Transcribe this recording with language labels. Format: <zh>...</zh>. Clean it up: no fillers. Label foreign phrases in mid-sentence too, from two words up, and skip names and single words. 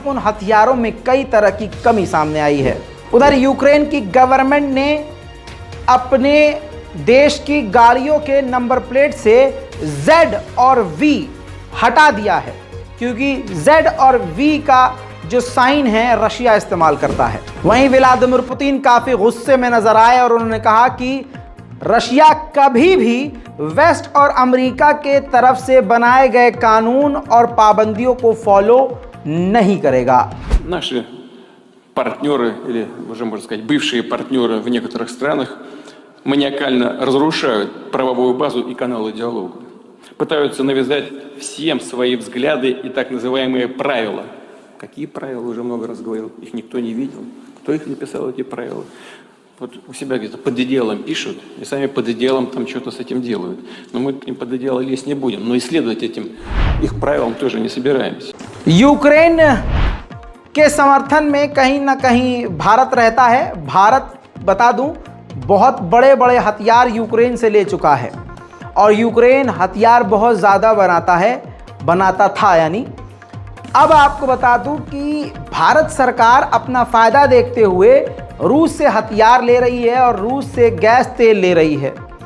<hi>उन हथियारों में कई तरह की कमी सामने आई है। उधर यूक्रेन की गवर्नमेंट ने अपने देश की गाड़ियों के</hi> <en>number plate</en> <hi>से Z और V हटा दिया है, क्योंकि Z और V का जो साइन है रशिया इस्तेमाल करता है। वहीं व्लादिमीर पुतिन काफ़ी गुस्से में नजर आए और उन्होंने कहा कि रशिया कभी भी वेस्ट और अमेरिका के तरफ से बनाए गए कानून और पाबंदियों को फॉलो नहीं करेगा।</hi> <ru>Наши партнеры, или уже можно сказать бывшие партнеры в некоторых странах, маниакально разрушают правовую базу и каналы диалога. Пытаются навязать всем свои взгляды и так называемые правила. Какие правила, уже много раз говорил, их никто не видел. Кто их написал, эти правила? Вот у себя где-то под одеялом пишут, и сами под одеялом там что-то с этим делают. Но мы к ним под одеяло лезть не будем, но исследовать этим их правилам тоже не собираемся.</ru> <hi>यूक्रेन के समर्थन में कहीं ना कहीं भारत रहता है। भारत, बता दूं, बहुत बड़े बड़े हथियार यूक्रेन से ले चुका है और यूक्रेन हथियार बहुत ज़्यादा बनाता था यानी। अब आपको बता दूं कि भारत सरकार अपना फ़ायदा देखते हुए रूस से हथियार ले रही है और रूस से गैस तेल ले रही है।</hi>